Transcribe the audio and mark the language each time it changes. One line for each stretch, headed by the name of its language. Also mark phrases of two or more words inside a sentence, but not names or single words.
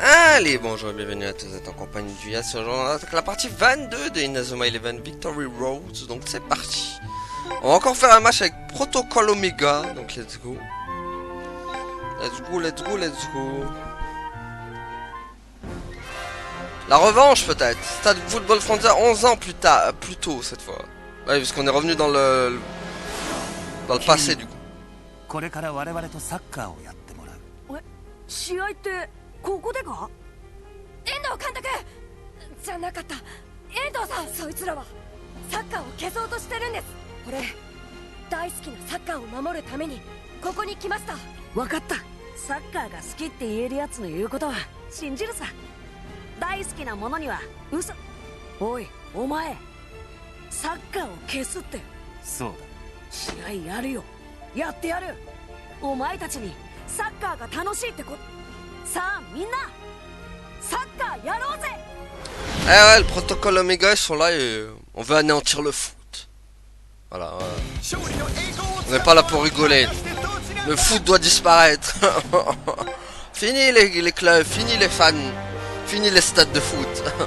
French: Allez, bonjour et bienvenue à tous, vous êtes en compagnie du Yas sur la partie 22 de Inazuma Eleven Victory Road. Donc c'est parti. On va encore faire un match avec Protocol Omega. Donc
English: let's go. Let's go, let's go, let's go.
French: La revanche peut-être. Stade Football Frontier 11 ans plus tôt cette fois. Ouais, parce qu'on est revenu dans le passé du coup.
Japanese: これから我々とサッカーをやってもらう。試合ってここでか？遠藤監督じゃなかった。遠藤さん、そいつらはサッカーを消そうとしてるんです。俺大好きなサッカーを守るためにここに来ました。分かった。サッカーが好きって言えるやつの言うことは信じるさ。大好きなものには嘘。おいお前、サッカーを消すって。そうだ。試合やるよ。やってやる。お前たちにサッカーが楽しいってこと。さあみんなサッカーやろうぜ。
French: Eh ouais, le protocole Omega ils sont là et on veut anéantir le foot. Voilà. On n'est pas là pour rigoler. Le foot doit disparaître. Fini les clubs, fini les fans, fini les stades de foot.